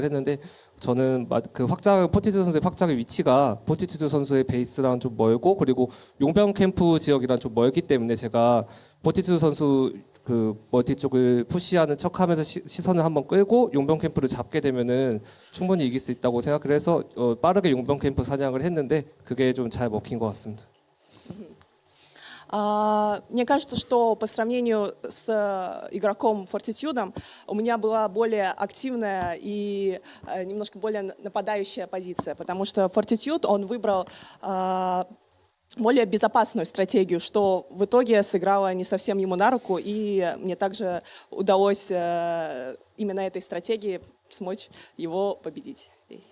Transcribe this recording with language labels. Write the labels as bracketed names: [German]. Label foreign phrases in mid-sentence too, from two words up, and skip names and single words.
[Korean] 했는데 저는 그 포티투드 선수의 확장의 위치가 포티투드 선수의 베이스랑 좀 멀고 그리고 용병 캠프 지역이랑 좀 멀기 때문에 제가 포티투드 선수 그 멀티 쪽을 푸시하는 척하면서 시선을 한번 끌고 용병 캠프를 잡게 되면은 충분히 이길 수 있다고 생각을 해서 빠르게 용병 캠프 사냥을 했는데 그게 좀 잘 먹힌 것 같습니다. [Russian] Мне кажется, что по сравнению с игроком Fortitude у меня была более активная и немножко более нападающая позиция, потому что Fortitude, он выбрал более безопасную стратегию, что в итоге сыграло не совсем ему на руку, и мне также удалось именно этой стратегией смочь его победить здесь.